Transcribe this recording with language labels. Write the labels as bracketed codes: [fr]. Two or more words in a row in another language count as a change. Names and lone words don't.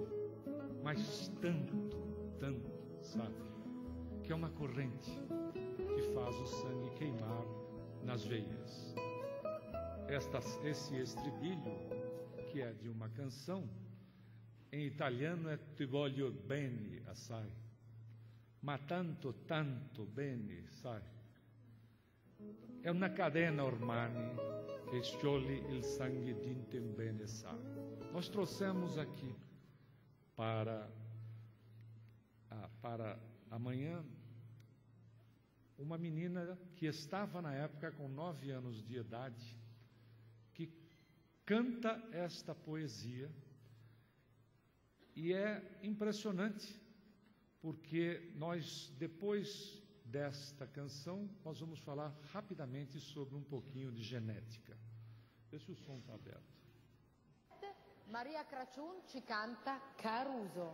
[pt] Mas tanto, tanto, sabe? Que é uma corrente que faz o sangue queimar nas veias. Esse estribilho, que é de uma canção, em italiano é [it] Ti voglio bene assai, ma tanto, tanto bene, sai. È una catena ormai che scioglie il sangue di te bene, sai. [pt] Nós trouxemos aqui para amanhã uma menina que estava na época com 9 anos de idade, que canta esta poesia, e é impressionante, porque nós, depois desta canção, nós vamos falar rapidamente sobre um pouquinho de genética. Vê se o som está aberto. [it] Maria Cracciun ci canta Caruso.